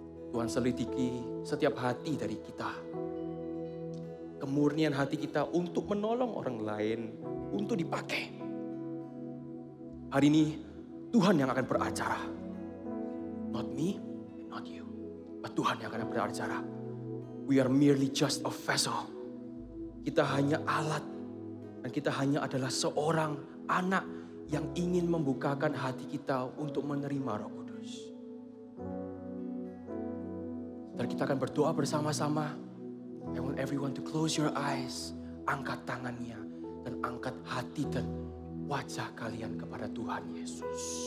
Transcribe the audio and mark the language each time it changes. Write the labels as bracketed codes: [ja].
[id] Tuhan selidiki setiap hati dari kita. Kemurnian hati kita untuk menolong orang lain, untuk dipakai. Hari ini Tuhan yang akan beracara. [en] Not me, not you. [id] But Tuhan yang akan beracara. [en] We are merely just a vessel. [id] Kita hanya alat. Dan kita hanya adalah seorang anak yang ingin membukakan hati kita untuk menerima Roh Kudus. Dan kita akan berdoa bersama-sama. [en] I want everyone to close your eyes. [id] Angkat tangannya dan angkat hati dan wajah kalian kepada Tuhan Yesus.